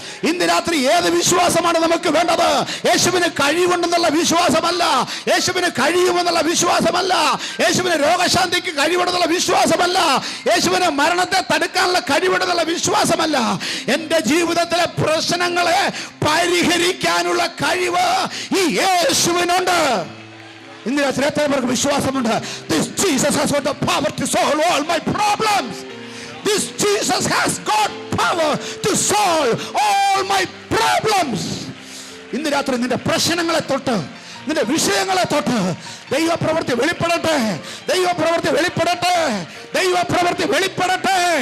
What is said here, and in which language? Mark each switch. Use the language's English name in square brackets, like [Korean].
[Malayalam] ഇന്ന് രാത്രി ഏത് വിശ്വാസമാണ് നമുക്ക് വേണ്ടത്? യേശുവിന് കഴിവുണ്ടെന്നുള്ള വിശ്വാസമല്ല, യേശുവിന് കഴിയുമെന്നുള്ള വിശ്വാസമല്ല, യേശുവിന് രോഗശാന്തിക്ക് കഴിവുണ്ടെന്നുള്ള വിശ്വാസമല്ല, യേശുവിന് മരണത്തെ തടുക്കാനുള്ള കഴിവുണ്ടെന്നുള്ള വിശ്വാസമല്ല. എൻ്റെ ജീവിതത്തിലെ പ്രശ്നങ്ങളെ പരിഹരിക്കാനുള്ള കഴിവ് ഈ യേശുവിനുണ്ട്. ഇന്ന് രാത്രി എത്ര പേർക്ക് വിശ്വാസമുണ്ട്? [English] This Jesus has got the power to solve all my problems. This Jesus has got power to solve all my problems. [Malayalam] ഇന്ന് രാത്രി നിന്റെ പ്രശ്നങ്ങളെ തൊട്ട്, നിന്റെ വിഷയങ്ങളെ തൊട്ട് ദൈവപ്രവൃത്തി വെളിപ്പെടട്ടെ, ദൈവപ്രവൃത്തി വെളിപ്പെടട്ടെ, ദൈവപ്രവൃത്തി വെളിപ്പെടട്ടെ.